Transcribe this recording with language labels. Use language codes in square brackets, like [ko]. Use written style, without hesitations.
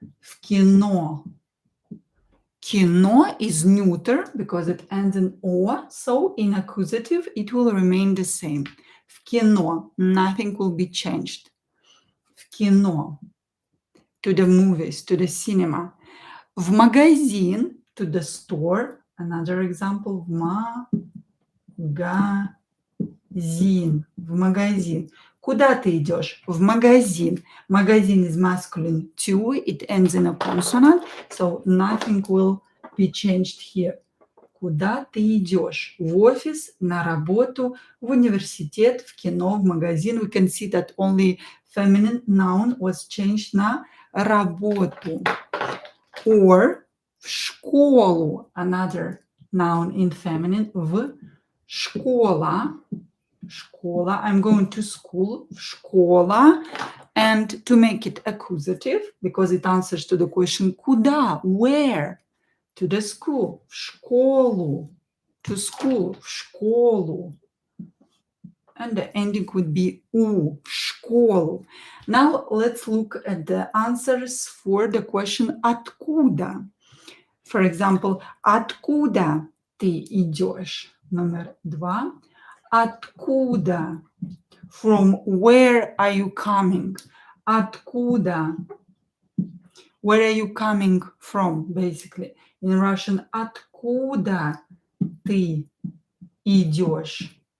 [ru] В кино. [en] Кино is neuter because it ends in O, so in accusative it will remain the same. [ru] В кино, [en] nothing will be changed. В кино, to the movies, to the cinema. [ru] В магазин, [en] to the store, another example, [ru] в магазин, в магазин. Куда ты идешь? В магазин. [en] Магазин is masculine too, it ends in a consonant, so nothing will be changed here. [ru] Куда ты идешь? В офис, на работу, в университет, в кино, в магазин. [en] We can see that only feminine noun was changed [ru] на работу. [en] Or [ru] в школу, [en] another noun in feminine, [ru] в школа. [en] Школа, I'm going to school, [ru] в школа. [en] And to make it accusative, because it answers to the question куда, where, to the school, [ru] в школу, [en] to school, в школу. And the ending would be у, [ru] в школу. [en] Now let's look at the answers for the question откуда. For example, [ru] откуда ты идешь? Номер 2. Откуда? [en] From where are you coming? [ru] Откуда? [en] Where are you coming from, basically? In Russian, [ru] откуда ты идешь?